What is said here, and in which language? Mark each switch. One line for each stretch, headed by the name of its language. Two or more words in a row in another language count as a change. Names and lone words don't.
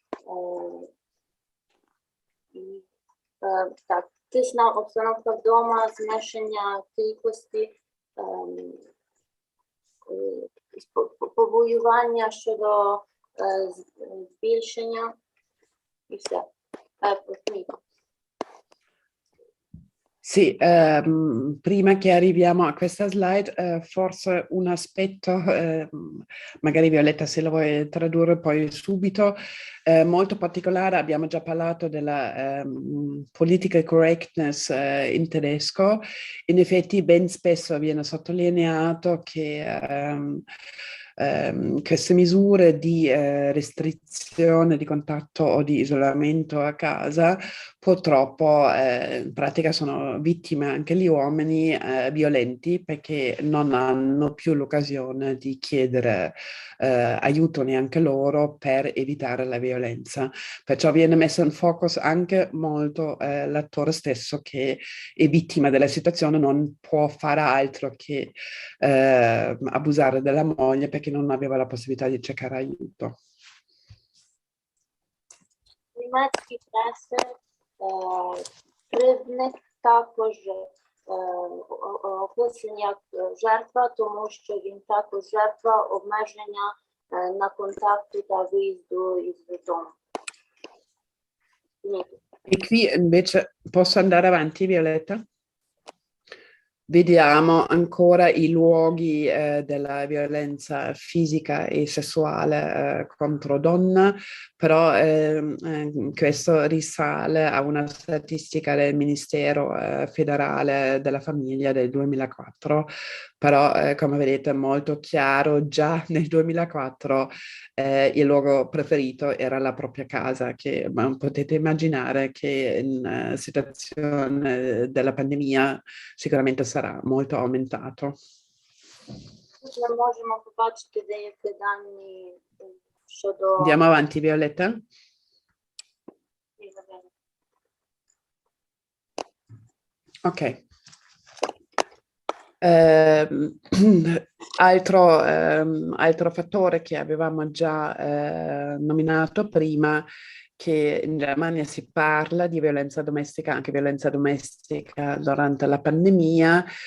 Ukrainian: тісна обстановка вдома, зменшення кількості, побоювання щодо збільшення і все.
Italian: Sì, prima che arriviamo a questa slide, forse un aspetto, magari Violetta se lo vuoi tradurre poi subito, molto particolare, abbiamo già parlato della
English: political correctness
Italian: in tedesco, in effetti ben spesso viene sottolineato che queste misure di restrizione di contatto o di isolamento a casa purtroppo in pratica sono vittime anche gli uomini violenti perché non hanno più l'occasione di chiedere aiuto neanche loro per evitare la violenza. Perciò viene messo in focus anche molto l'attore stesso che è vittima della situazione, non può fare altro che abusare della moglie perché non aveva la possibilità di cercare aiuto.
Ukrainian: Німецькі преси кривдник також описаний як жертва, тому що він також жертва обмеження на контакту та виїзду із дому.
Italian: E qui invece posso andare avanti, Violetta? Vediamo ancora i luoghi della violenza fisica e sessuale contro donna, però questo risale a una statistica del Ministero federale della famiglia del 2004, però come vedete è molto chiaro, già nel 2004 il luogo preferito era la propria casa, che potete immaginare che in situazione della pandemia sicuramente sarà molto aumentato.
Ukrainian: Тут ми можемо побачити деякі дані щодо...
Italian: Andiamo avanti, Violetta. Ok. Altro fattore che avevamo già nominato prima, che in Germania si parla di violenza domestica, anche violenza domestica durante la pandemia.